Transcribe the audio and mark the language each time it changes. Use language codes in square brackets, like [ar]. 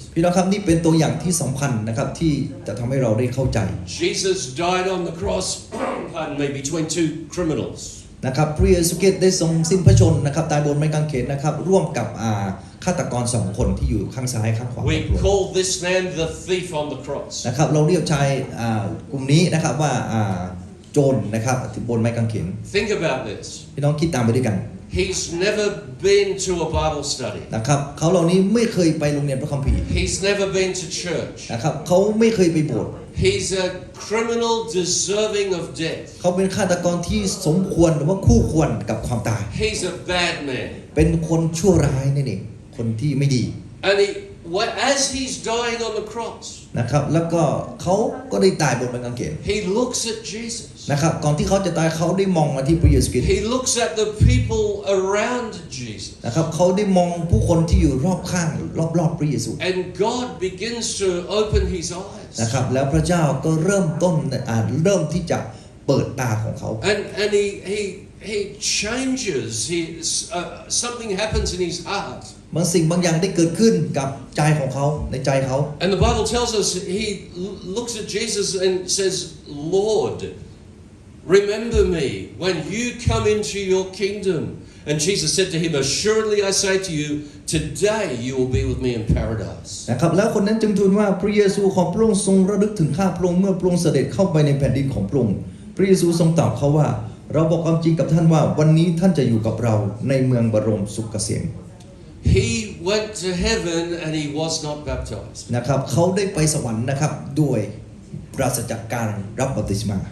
[th] พี่น้องครับนี่เป็นตัวอย่างที่สำคัญนะครับที่จะทำให้เราได้เข้าใจ [en] Jesus died on the cross, pardon me, between two criminals. [th] นะครับพระเยซูคริสต์ได้ทรงสิ้นพระชนม์นะครับตายบนไม้กางเขนนะครับร่วมกับฆาตกร2คนที่อยู่ข้างซ้ายข้างขวา [en] We call this man the thief on the cross. [th] นะครับเราเรียกชายกลุ่มนี้นะครับว่าโจรนะครับบนไม้กางเขน [en] Think about this. [th] พี่น้องคิดตามไปด้วยกัน [en] He's never been to a Bible study. [th] นะครับเขาเหล่านี้ไม่เคยไปโรงเรียนพระคัมภีร์ [en] He's never been to church. [th] นะครับเขาไม่เคยไปโบสถ์ [en] He's a criminal deserving of death. [th] เขาเป็นฆาตกรที่สมควรหรือว่าคู่ควรกับความตาย [en] He's a bad man. [th] เป็นคนชั่วร้ายนั่นเองคนที่ไม่ดี [en] And as he's dying on the cross, [th] นะครับแล้วก็เขาก็ได้ตายบนไม้กางเขน [en] he looks at Jesus. [th] นะครับก่อนที่เขาจะตายเขาได้มองมาที่พระเยซูคริสต์ [en] He looks at the people around Jesus. [th] นะครับเขาได้มองผู้คนที่อยู่รอบข้างรอบพระเยซู [en] And God begins to open his eyes. [th] นะครับแล้วพระเจ้าก็เริ่มที่จะเปิดตาของเขา [en] And he changes. Something happens in his heart. [th] บางสิ่งบางอย่างได้เกิดขึ้นกับใจของเขาในใจเขา [en] And the Bible tells us he looks at Jesus and says, Lord, remember me when you come into your kingdom. And Jesus said to him, Assuredly I say to you, today you will be with me in paradise. [th] นะครับแล้วคนนั้นจึงทูลว่าพระเยซูของพระองค์ทรงระลึกถึงข้าพระองค์เมื่อพระองค์เสด็จเข้าไปในแผ่นดินของพระองค์พระเยซูทรงตอบเขาว่าเราบอกความจริงกับท่านว่าวันนี้ท่านจะอยู่กับเราในเมืองบรมสุขเกษม [en] He went to heaven and he was not baptized. [th] นะครับเขาได้ไปสวรรค์นะครับด้วยปราศจากการรับบัพติศมา